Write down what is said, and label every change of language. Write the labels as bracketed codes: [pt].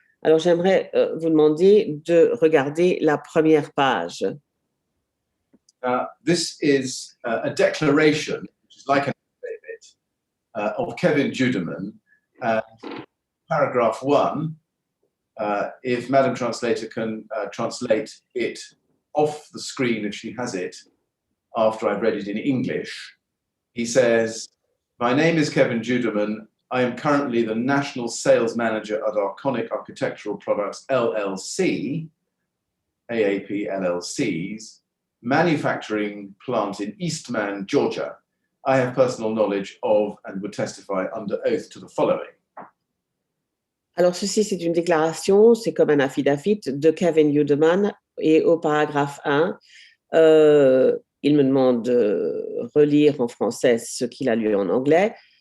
[fr] Alors, j'aimerais vous demander de regarder la première page. [en] This is a declaration, which is like an affidavit, of Kevin Judeman. Paragraph 1, if Madam Translator can translate it off the screen if she has it, after I've read it in English, he says, "My name is Kevin Judeman. I am currently the National Sales Manager at Arconic Architectural Products LLC, AAP LLC's, manufacturing plant in Eastman, Georgia. I have personal knowledge of and would testify under oath to the following." [fr] Alors, ceci, c'est une déclaration, c'est comme un affidavit de Kevin Judeman et au paragraphe 1, il me demande de relire en français ce qu'il a lu en anglais.